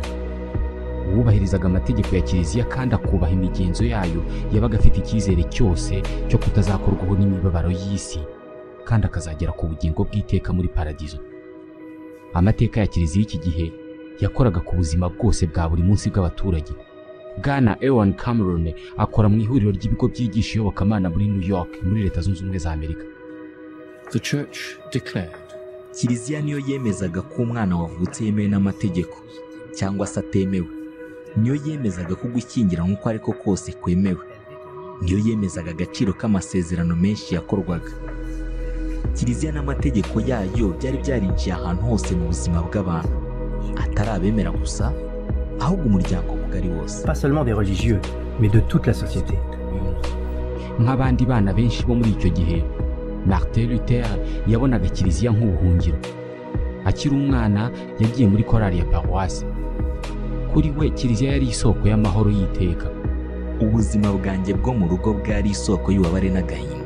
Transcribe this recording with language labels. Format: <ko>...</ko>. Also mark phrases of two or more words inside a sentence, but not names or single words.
<rw>Uwubahirizaga amategeko ya Kiliziya kandi akubaha imigenzo yayo yabaga afite icyizere cyose cyo kutazakorwaho n'imibabaro y'isi kandi akazagera ku bugingo bw'iteka muri paradizo. Amateka ya Kiliziya iki gihe yakoraga ku buzima bwose bwa buri munsi bw'abaturage. Bwana Ewan Cameron akora mu ihuriro ry'ibigo byigisha iyobokamana muri New York muri Leta Zunze Ubumwe za Amerika.</rw> <en>The church declared,</en> <rw>Kiliziya niyo yemezaga ko umwana wavutse yemewe n'amategeko cyangwa se atemewe. Niyo yemezaga ko gushyingiranwa uko ariko kose kwemewe. Niyo yemezaga agaciro k'amasezerano menshi yakorwaga. Kiliziya n'amategeko yayo byari byarinjiye ahantu hose mu buzima bw'abantu, atari abemera gusa, ahubwo umuryango mugari wose.</rw> <fr>Pas seulement des religieux, mais de toute la société.</fr> <rw>Nk'abandi bana benshi bo muri icyo gihe, Martin Luther yabonaga kiliziya nk'ubuhungiro. Akiri umwana yagiye muri korali ya paruwasi. Kuri we kiliziya yari isoko y'amahoro y'iteka. Ubuzima bwanjye bwo mu rugo bwari isoko y'ububabare n'agahinda.</rw>